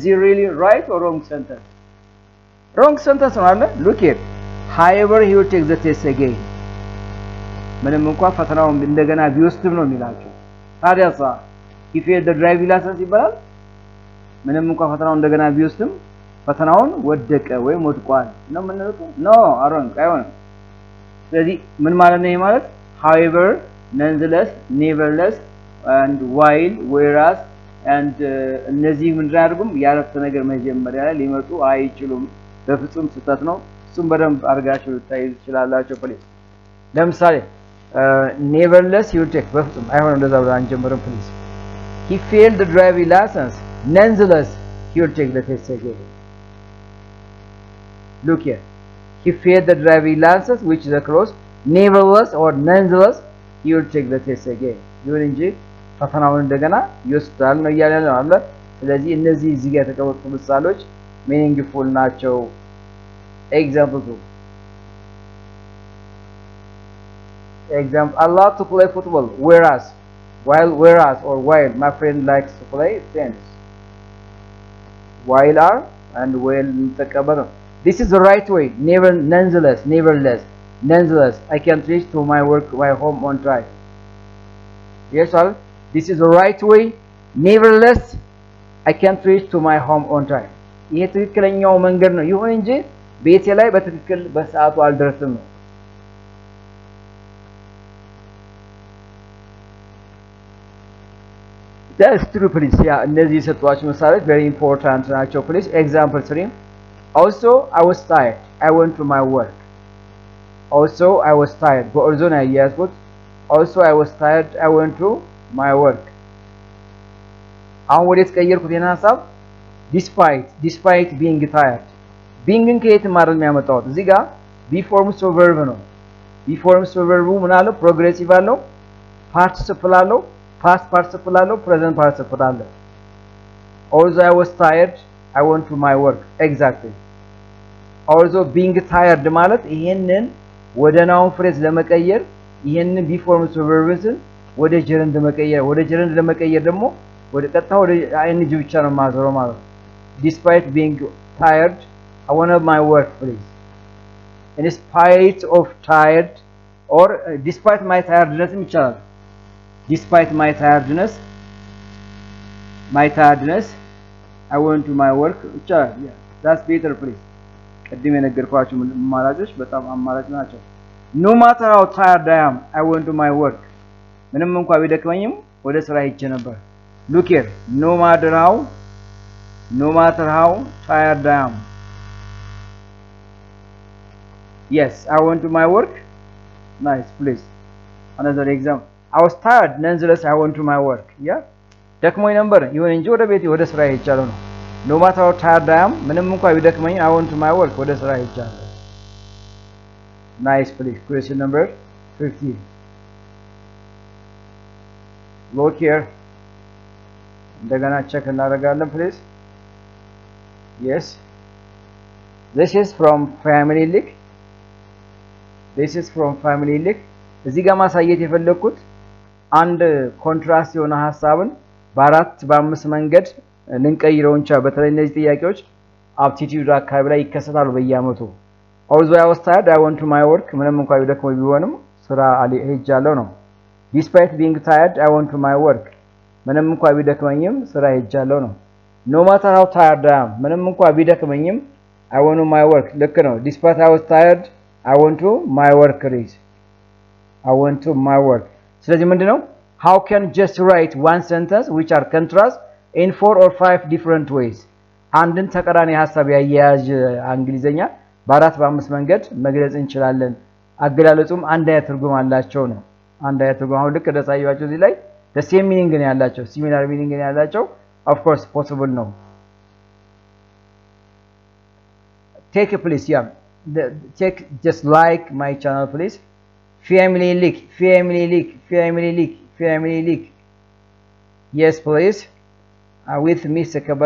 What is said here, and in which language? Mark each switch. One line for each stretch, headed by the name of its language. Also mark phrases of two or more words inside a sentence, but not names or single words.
English: he really right or wrong sentence
Amharic: ነው አለ
English: look here however he will take the test again
Amharic: ምንም እንኳን ፈተናውን እንደገና ቢወስድም ነው የሚላቸው ታዲያሳ
English: he failed the driving license
Amharic: ይባላል ምንም እንኳን ፈተናውን እንደገና ቢወስድም ፈተናውን ወደቀ ወይም ወድቋል ነው ምንለው no አሮን አይሆንም ስለዚህ ምን ማለት ነው ይሄ ማለት
English: however nonetheless nevertheless and while whereas and
Amharic: እነዚህ ምን ያደርጉም ያረፍተ ነገር መጀመሪያ ላይ ሊመጡ አይችሉም በፍጹም ስህተት ነው እሱም በደንብ አርጋችሁ ታይዙ ይችላልላችሁ ፕሊዝ ለምሳሌ
English: nevertheless he will take
Amharic: በፍጹም አይሆንም እንደዛ ብለን አንጀምርም ፕሊዝ
English: he failed the driving license nonetheless he will take the test again look here he failed the driving license which is a clause nevertheless or nonetheless he will take the test again
Amharic: ይሁን እንጂ ፈተናውን እንደገና ይወስዳል ነው ያለው አለ ስለዚህ እነዚህ እዚህ ጋር ተቀመጡ ምሳሌዎች meaningful ናቸው
English: example 2 example I love to play football whereas while my friend likes to play tennis while are and while ተቀበሉ this is the right way nevertheless I can't reach to my home on time yes sir this is the right way nevertheless I can't reach to my home on time
Amharic: ይሄ ትክክለኛው መንገድ ነው ይሁን እንጂ ቤቴ ላይ በትክክል በሰዓቱ አልደረስም ነው
English: that's true please yeah
Amharic: እነዚህ ሰጥቷችሁ ምሳሌዎች
English: very important ናቸው please example 3 also I was tired I went to my work also I was tired
Amharic: በኦርዞ ነው ያያዝኩት
English: also I was tired I went to my work
Amharic: አሁን ወዴት ቀየርኩት የና ሐሳብ
English: despite being tired being
Amharic: ከየት ማረል የሚያመጣው እዚህ ጋር
English: be forms of verb ነው be forms of verb
Amharic: ምን አለው
English: progressive አለው participle አለው past participle አለው present participle አለው also I was tired I went to my work exactly also being tired
Amharic: ማለት ይሄንን ወደ
English: noun phrase
Amharic: ለመቀየር ይሄንን
English: be forms of verbs ወደ gerund
Amharic: ለመቀየር ደግሞ ወደ ቀጥታ ወደ
English: ing
Amharic: ብቻ ነው ማዘረው ማለት
English: despite being tired I want my work please in spite of tired or despite my tiredness ይቻላል despite my tiredness I went to my work ይቻላል yeah that's better please
Amharic: ቀድሜ ነገርኳችሁ አማራጮች በጣም አማራጭ ናቸው
English: no matter how tired I am I went to my work
Amharic: ምንም እንኳን ቢደክመኝም ወደ ስራ ሄጄ ነበር
English: look here no matter how tired I am Yes, I went to my work. Nice, please. Another example. I was tired, nonetheless I went to my work. Yeah.
Amharic: ደክሞኝ ነበር ይሁን እንጂ ወደ ቤቴ ወደ ስራ ሄጃለሁ ነው።
English: No matter how tired I am,
Amharic: ምንም እንኳን ቢደክመኝ
English: I went to my work
Amharic: ወደ ስራ ሄጃለሁ።
English: Nice, please. Question number 15. Look here.
Amharic: እንደገና ቼክ እናደርጋለን please.
English: Yes. This is from family league. This is from family league.
Amharic: እዚህ ጋር ማሳየት የፈለኩት አንድ ኮንትራስት የሆነ ሐሳብን በአራት በአምስት መንገድ ልንቀይረው እንችላለን። በተለይ እነዚህ ጥያቄዎች አፕቲቲዩድ አካባቢ ላይ ይከሰታሉ በየአመቱ።
English: Although I was tired, I went to my work.
Amharic: ምንም እንኳን ቢደክመኝ ቢሆንም ስራ ሄጃለሁ ነው።
English: Despite being tired, I went to my work.
Amharic: ምንም እንኳን ቢደክመኝም ስራ ሄጃለሁ ነው።
English: No matter how tired I am,
Amharic: ምንም እንኳን ቢደክመኝም
English: I went to my work.
Amharic: ልክ ነው።
English: Despite I was tired, I went to my work. I went to my work.
Amharic: ስለዚህ ምንድነው?
English: How can just write one sentence which are contrast in 4 or 5 different ways?
Amharic: አንድን ተቃራኒ ሐሳብ ያያያዥ እንግሊዘኛ በአራት በአምስት መንገድ መግለጽ እንችላለን። አገላለጹም አንድ አይነት ትርጉም አላቸው ነው። አንድ አይነት ትርጉም አሁን ልክ እንደሳየዋቸው እዚህ ላይ
English: the same meaning
Amharic: ነው ያላቸው፣
English: similar meaning
Amharic: ነው ያላቸው.
English: Of course possible ነው. Take a please, yeah. Take just like my channel please. Family league, family league, family league, family league. Yes please. With Mr. Kabat.